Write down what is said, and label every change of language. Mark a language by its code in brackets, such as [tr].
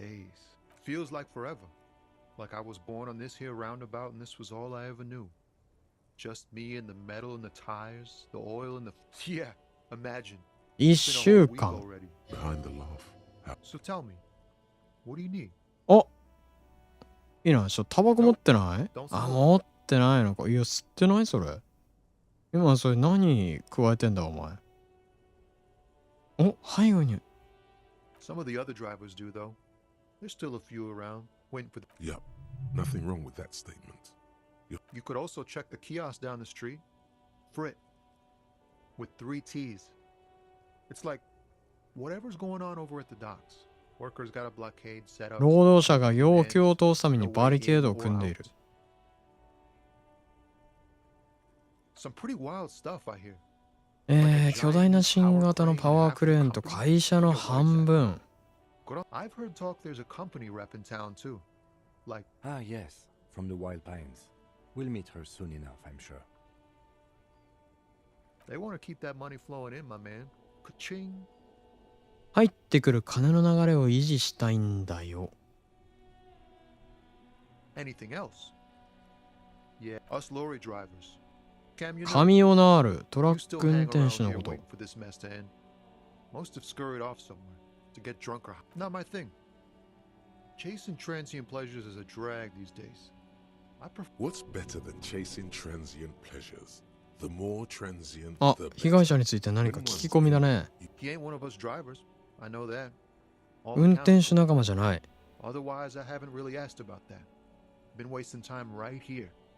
[en] Days. Feels like forever. Like I was born on this here roundabout and this was all I ever knew. Just me and the metal and the tires, the oil and the... Yeah, imagine. [ja] 1週間。 [en] Behind the laugh. So tell me, what do you need? [ja] あ、いいな、タバコ持ってない？あ、持ってないのか。いや、吸ってないそれ。今それ何加えてんだお前。お、背後に。 [en] Some of the other drivers do though. There's still a few around, waiting for the... Yup, nothing wrong with that statement. You could also check the kiosk down the street. Frit. With 3 T's. It's like, whatever's going on over at the docks. Workers got a blockade set up. [ja] 労働者が要求を通すためにバリケードを組んでいる。 [en] Some pretty wild stuff I hear. [ja] 巨大な新型のパワークレーンと会社の半分。 [en] I've heard talk there's a company rep in town too. Like... Ah, yes, from the Wild Pines. We'll meet her soon enough, I'm sure. They want to keep that money flowing in, my man. Ka-ching. [ja] 入ってくる金の流れを維持したいんだよ。 [en] Anything else? Yeah, us lorry drivers. [ja] カミオナール、トラック運転手のこと。 [en] Most have scurried off somewhere to get drunk or not my thing. Chasing transient pleasures is a drag these days. What's better than chasing transient pleasures? The more transient, あ、 the [ja] 被害者について何か聞き込みだね。 [en] He ain't one of us drivers. I know that. [ja] 運転手仲間じゃない。 [en] Otherwise, I haven't really asked about that. Been wasting time right here.